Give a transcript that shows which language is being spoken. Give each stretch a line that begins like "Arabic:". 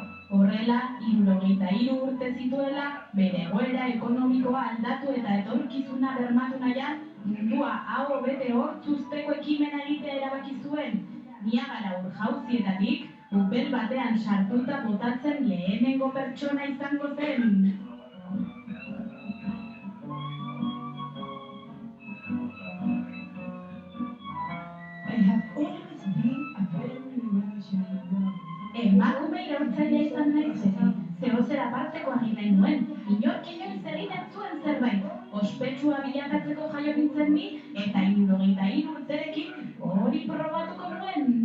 Basque: Horrela, 73 urte zituela, bere egoera ekonomikoa aldatu eta etorkizuna bermatu nahian, mundua hau bete hortzuzteko ekimena egitea erabaki zuen. Niagara ur-jauzietatik, upel batean sartuta botatzen lehenengo pertsona izango zen.
English: I have always been a very revolutionary girl.
Basque: Emakume iraultzailea izan naiz beti, zehozera parteko egin nahi nuen, inork inoiz egin ez zuen zerbait, ospetsua bilakatzeko jaio nintzen ni, eta 73 urterekin hori probatuko nuen.